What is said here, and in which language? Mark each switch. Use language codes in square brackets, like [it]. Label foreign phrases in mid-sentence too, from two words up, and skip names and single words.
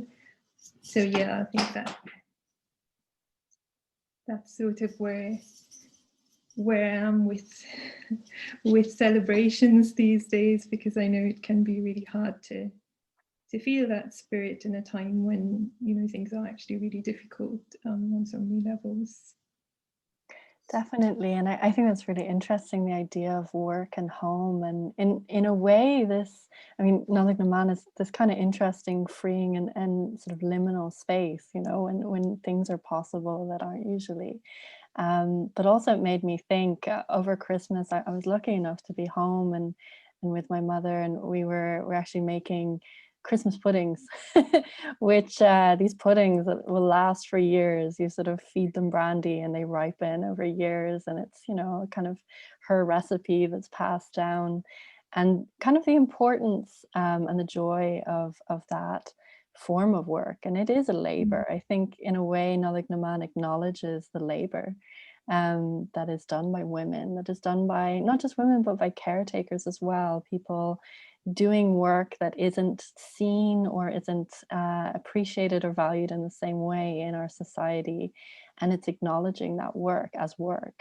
[en] So yeah, I think that's sort of where I am with celebrations these days, because I know it can be really hard to feel that spirit in a time when things are actually really difficult on so many levels. Definitely, and I think that's really interesting, the idea of work and home, and in a way Nollaig na mBan is this kind of interesting, freeing and sort of liminal space, when things are possible that aren't usually. But also it made me think, over Christmas, I was lucky enough to be home and with my mother, and we're actually making Christmas puddings, which these puddings that will last for years. You sort of feed them brandy and they ripen over years, and it's, you know, kind of her recipe that's passed down, and kind of the importance and the joy of that form of work. And it is a labor. I think in a way Nollaig na mBan acknowledges the labor that is done by women, that is done by not just women but by caretakers as well, people doing work that isn't seen or isn't appreciated or valued in the same way in our society, and it's acknowledging that work as work.